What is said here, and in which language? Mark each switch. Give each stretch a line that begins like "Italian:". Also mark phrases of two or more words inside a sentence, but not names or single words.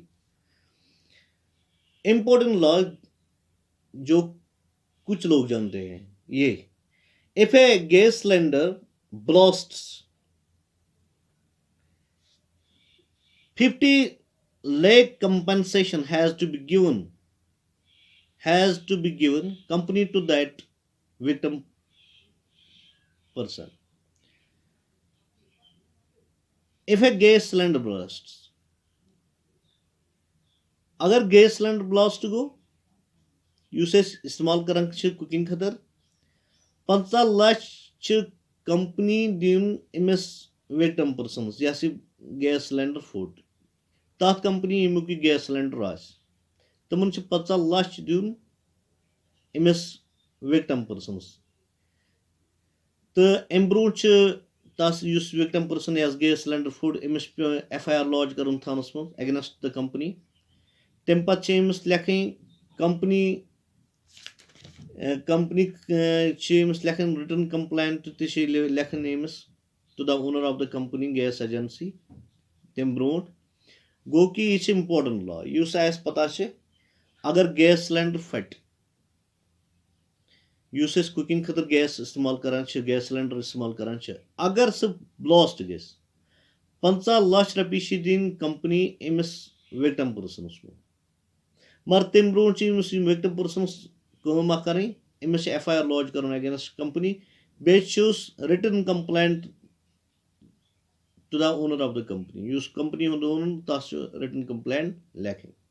English: important law
Hindi: जो कुछ लोग जानते हैं,
English: ये if a gas cylinder blasts 50 lakh compensation has to be given company to that victim person. If a gas cylinder blasts,
Kashmiri: अगर
English: gas cylinder blast
Kashmiri: गो यूसेस इस्तेमाल करन कुकिंग खतर 50 लाख कंपनी दिन इमस
English: victim person
Kashmiri: यह
English: gas cylinder
Kashmiri: फुट तथ कंपनी यमुक
English: gas cylinder
Kashmiri: तमन 50 लाख दिन इमस
English: victim person.
Kashmiri: तो अम ब्रो तस
English: victim person
Kashmiri: यस
English: gas cylinder
Kashmiri: फुट अमिस पे
English: FIR lodge
Kashmiri: कर थानस मज
English: against the company.
Kashmiri: तम पे अमिस लेखन कंपनी लेखन
English: return complaint
Kashmiri: लेखन अमिस
English: to the owner of the company gas agency.
Kashmiri: तम ब्रो गो कि यह
English: important law
Kashmiri: इस पता अगर
English: gas cylinder
Kashmiri: फट यूस कुकिंग खतर गैस इस्तेमाल करान
English: gas cylinder
Kashmiri: इस्तेमाल करान अगर सह ब्लास्ट गस 50 लाख रपये दिन कंपनी अमिस
English: victim persons
Kashmiri: मगर तम ब्रो
English: victim persons
Kashmiri: कम कर अमिस
English: FIR lodge
Kashmiri: कर
English: against company
Kashmiri: बेस
English: return complaint to the owner of the company
Kashmiri: उस कंपनी ओनर तस
English: return complaint
Kashmiri: लेखन।